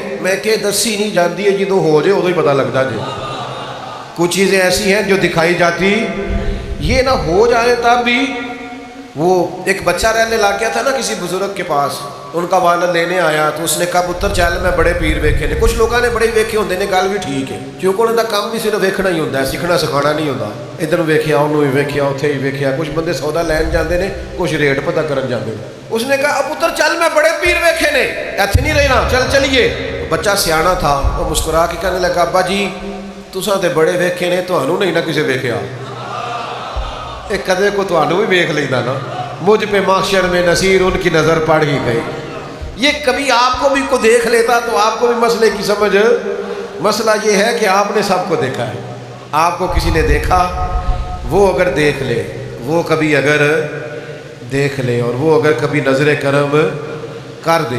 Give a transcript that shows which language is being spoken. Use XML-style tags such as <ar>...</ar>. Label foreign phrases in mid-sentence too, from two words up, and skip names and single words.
<pa>میں کہ دسی نہیں جانتی ہے، جدو ہو جائے ادو ہی پتہ لگتا جی۔</pa> <ur>کچھ چیزیں ایسی ہیں جو دکھائی جاتی، یہ نہ ہو جائے تب بھی۔ وہ ایک بچہ رہنے لگ گیا تھا نا کسی بزرگ کے پاس، ان کا والد لینے آیا تو اس نے کہا</ur> <pa>پتر چل میں بڑے پیر ویکھے نے۔</pa> <ur>کچھ لوگوں نے</ur> <pa>بڑے ویکھے ہوندے نے، گل بھی ٹھیک ہے</pa> <ur>کیونکہ انہوں کا کام بھی صرف ویکھنا ہی ہوتا ہے، سیکھنا سکھانا نہیں ہوتا۔</ur> <pa>ادھر ویکھیا انہوں ہی ویکھیا اتھے ہی ویکھیا، کچھ بندے سودا لین جاندے نے، کچھ ریٹ پتہ کرن جاندے نے۔ اس نے کہا پتر چل میں بڑے پیر ویکھے نے، ایتھے نہیں رہنا، چل چلیے۔ بچہ سیانا تھا، وہ مسکرا کے کہنے لگا ابا جی تساں تے بڑے ویکھے نے، تہانوں نہیں نہ کسے ویکھیا، ایک کدے کو تہانوں بھی ویکھ لیندا نا،</pa> <ur>مجھ پہ محشر میں نصیر ان کی نظر پڑ ہی گئی۔ یہ کبھی آپ کو بھی کو دیکھ لیتا تو آپ کو بھی مسئلے کی سمجھ، مسئلہ یہ ہے کہ آپ نے سب کو دیکھا ہے، آپ کو کسی نے دیکھا، وہ اگر دیکھ لے، وہ کبھی اگر دیکھ لے، اور وہ اگر کبھی نظر کرم کر دے۔</ur>